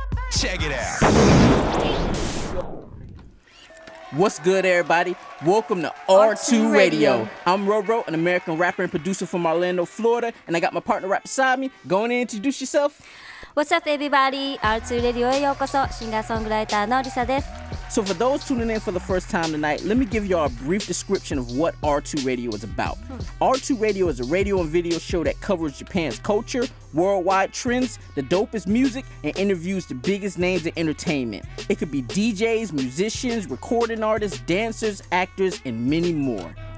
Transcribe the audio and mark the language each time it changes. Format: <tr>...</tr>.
<en>Check it out. What's good, everybody? Welcome to R2 Radio. I'm Roro, an American rapper and producer from Orlando, Florida, and I got my partner right beside me. Go on and introduce yourself. What's up, everybody?</en> <ja>R2 Radio へようこそ。シンガーソングライターのリサです。</ja> <en>So for those tuning in for the first time tonight, let me give y'all a brief description of what R2 Radio is about. R2 Radio is a radio and video show that covers Japan's culture, worldwide trends, the dopest music, and interviews the biggest names in entertainment. It could be DJs, musicians, recording artists, dancers, actors, and many more.</en>